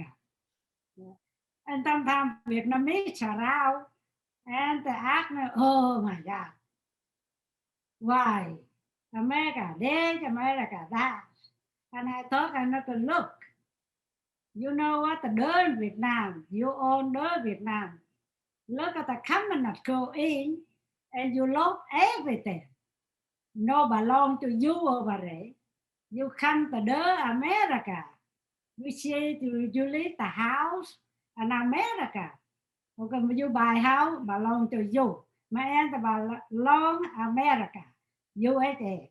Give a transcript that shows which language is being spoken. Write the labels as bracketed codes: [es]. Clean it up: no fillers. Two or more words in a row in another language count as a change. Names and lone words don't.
[en] And sometimes Vietnamese are out. And they ask me, oh my God. Why? America this, America that. And I thought I not to look. You know what? The đứa in Việt Nam, you own đứa Việt Nam. Look at the commoners go in and you lost everything. No belong to you over there. You come to the America. You say you leave the house in America. Okay, you buy house belong to you. My aunt belong America, USA.